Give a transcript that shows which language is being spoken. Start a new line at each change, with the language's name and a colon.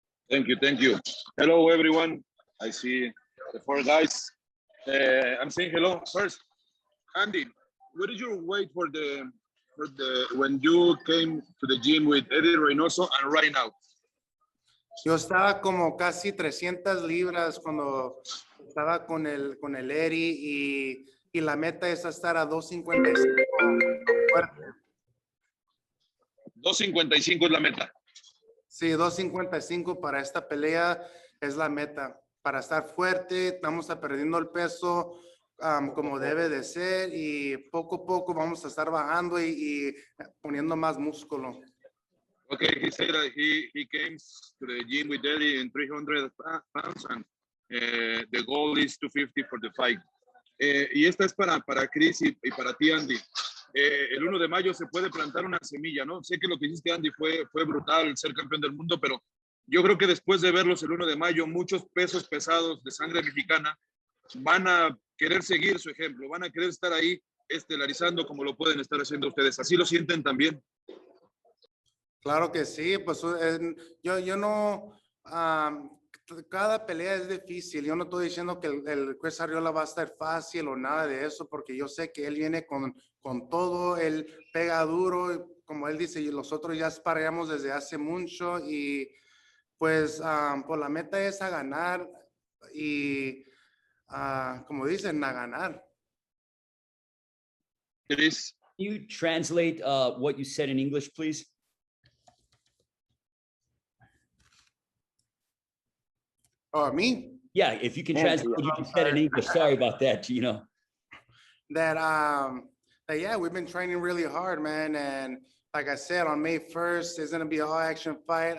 English: Thank you. Hello, everyone. I see the four guys. I'm saying hello first. Andy, what is your weight for the when you came to the gym with Eddie Reynoso and right now?
Spanish: Yo estaba como casi 300 libras cuando estaba con el Elie y la meta es estar a 255 fuerte. 255 es la meta. Sí, 255 para esta pelea es la meta. Para estar fuerte, vamos a perdiendo el peso como debe de ser y poco a poco vamos a estar bajando y poniendo más músculo.
English: Okay, he said that he came to the gym with Eddie in 300 pounds and the goal is 250 for the fight.
Spanish: Y esta es para Chris y para ti, Andy. El 1 de mayo se puede plantar una semilla, ¿no? Sé que lo que hiciste, Andy, fue brutal, ser campeón del mundo, pero yo creo que después de verlos el 1 de mayo, muchos pesos pesados de sangre mexicana van a querer seguir su ejemplo, van a querer estar ahí estelarizando como lo pueden estar haciendo ustedes. ¿Así lo sienten también? Claro que sí, pues yo no cada pelea es difícil. Yo no estoy diciendo que el Chris Arriola va a estar fácil o nada de eso, porque yo sé que él viene con todo, él pega duro, como él dice, y nosotros ya sparreamos desde hace mucho y pues, pues la meta es a ganar y como dicen, a ganar.
English: Chris, Can you translate what you said in English, please? Oh, me? Yeah, if you can Andy, translate what you I'm just said in sorry. English. Sorry about that, That yeah, we've been training really hard, man, and like I said, on May 1st, it's gonna be an all-action fight.